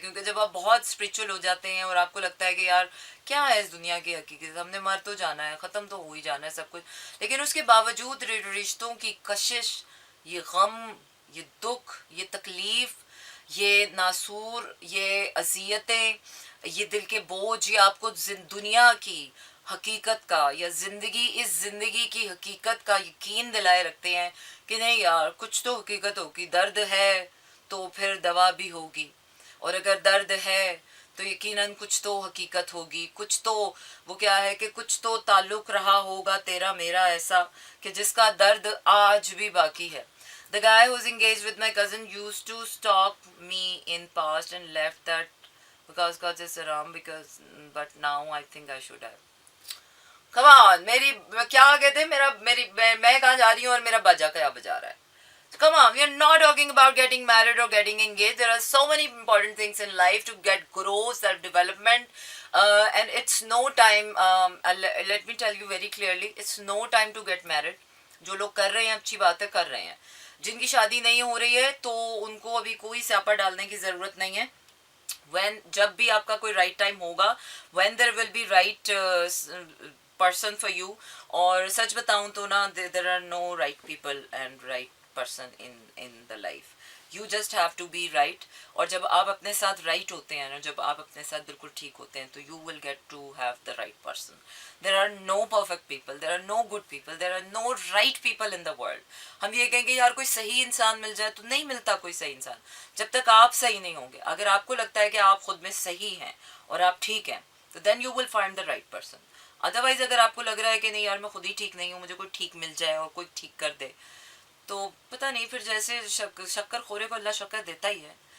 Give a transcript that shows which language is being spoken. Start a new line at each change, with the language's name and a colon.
Urdu: کیونکہ جب آپ بہت اسپریچول ہو جاتے ہیں اور آپ کو لگتا ہے کہ یار کیا ہے اس دنیا کی حقیقت، ہم نے مر تو جانا ہے، ختم تو ہو ہی جانا ہے سب کچھ، لیکن اس کے باوجود رشتوں کی کشش، یہ غم، یہ دکھ، یہ تکلیف، یہ ناسور، یہ اذیتیں، یہ دل کے بوجھ، یہ آپ کو دنیا کی حقیقت کا یا اس زندگی کی حقیقت کا یقین دلائے رکھتے ہیں کہ نہیں یار کچھ تو حقیقت ہوگی. درد ہے تو پھر دوا بھی ہوگی، اور اگر درد ہے تو یقیناً کچھ تو حقیقت ہوگی، کچھ تو وہ کیا ہے کہ کچھ تو تعلق رہا ہوگا تیرا میرا ایسا کہ جس کا درد آج بھی باقی ہے.
English: The guy who's engaged with my cousin used to stalk me in past and left that because it's haram but now I think I should have. Come on,
Urdu: کیا کہتے ہیں میں کہاں جا رہی ہوں اور میرا باجا کیا بجا رہا ہے.
English: Come on, we are not talking about getting married or getting engaged. There are so many important things in life to get grow, self-development. And it's no time, let me tell you very clearly, it's no time to get married.
Urdu: جو لوگ کر رہے ہیں اچھی بات ہے، کر رہے ہیں. جن کی شادی نہیں ہو رہی ہے تو ان کو ابھی کوئی سیاپا ڈالنے کی ضرورت نہیں ہے. جب بھی آپ کا کوئی رائٹ ٹائم ہوگا,
English: when there will be right person for you.
Urdu: اور سچ بتاؤں تو نا
English: there are no right people and right person in the life. You just have to be right.
Urdu: اور جب آپ اپنے ساتھ right ہوتے ہیں نا, جب آپ اپنے ساتھ بالکل ٹھیک ہوتے ہیں تو
English: you will get to have the right person. There are no perfect people, there are no good people, there are no right people in the world.
Urdu: ہم یہ کہیں گے یار کوئی صحیح انسان مل جائے, تو نہیں ملتا کوئی صحیح انسان جب تک آپ صحیح نہیں ہوں گے. اگر آپ کو لگتا ہے کہ آپ خود میں صحیح ہیں اور آپ ٹھیک ہیں تو
English: then you will find the right person.
Urdu: Otherwise اگر آپ کو لگ رہا ہے کہ نہیں یار میں خود ہی ٹھیک نہیں ہوں, مجھے کوئی ٹھیک مل جائے اور کوئی ٹھیک کر دے, تو پتہ نہیں پھر جیسے شکر خورے کو اللہ شکر دیتا ہی ہے.